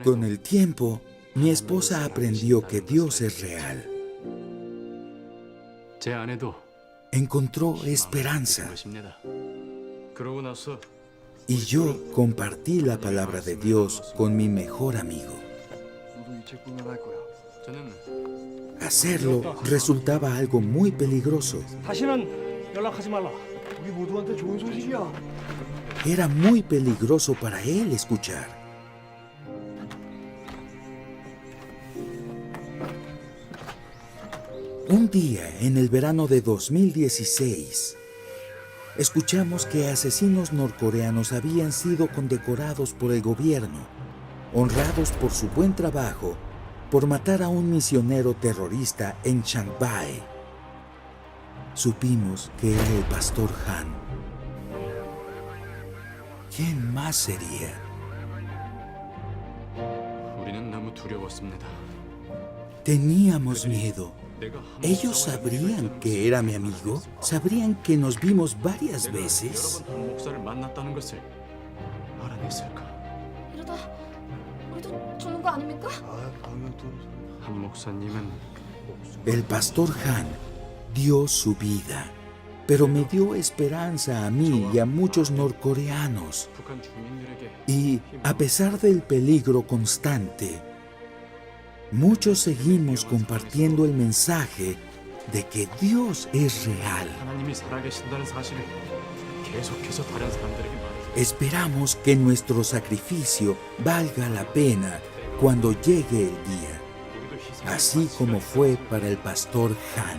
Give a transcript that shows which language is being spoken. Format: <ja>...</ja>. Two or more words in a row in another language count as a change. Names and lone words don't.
<es>Con el tiempo, mi esposa aprendió que Dios es real.</es> <ko>제 아내도</ko> <es>Encontró esperanza.</es> <ko>것입니다. 그러고 나서</ko> <es>Y yo compartí la palabra de Dios con mi mejor amigo.</es> <ko>저는</ko> <es>Hacerlo resultaba algo muy peligroso.</es> <ko>다시는 연락하지 말라. 우리 모두한테 좋은 소식이야.</ko> <es>Era muy peligroso para él escuchar. Un día, en el verano de 2016, escuchamos que asesinos norcoreanos habían sido condecorados por el gobierno, honrados por su buen trabajo, por matar a un misionero terrorista en Shanghái. Supimos que era el pastor Han. ¿Quién más sería?</es> <ko>우리는 너무 두려웠습니다.</ko> <es>Teníamos miedo.</es> <ko>내가</ko> <es>¿Ellos sabrían que era mi amigo? ¿Sabrían que nos vimos varias veces?</es> <ko>여러 번 한 목사를 만났다는 것을 알아냈을까? 이러다 우리도 죽는 거 아닙니까? 아, 방금 또 한 목사님은</ko> <es>El pastor Han dio su vida, pero me dio esperanza a mí y a muchos norcoreanos.</es> <ko>북한 주민들에게</ko> <es>Y a pesar del peligro constante, muchos seguimos compartiendo el mensaje de que Dios es real.</es> <ko>하나님이 살아계신다는 사실을 계속해서 다른 사람들에게 말해서</ko> <es>Esperamos que nuestro sacrificio valga la pena cuando llegue el día,</es> <ko>우리도 희생</ko> <es>así como fue para el pastor Han.</es>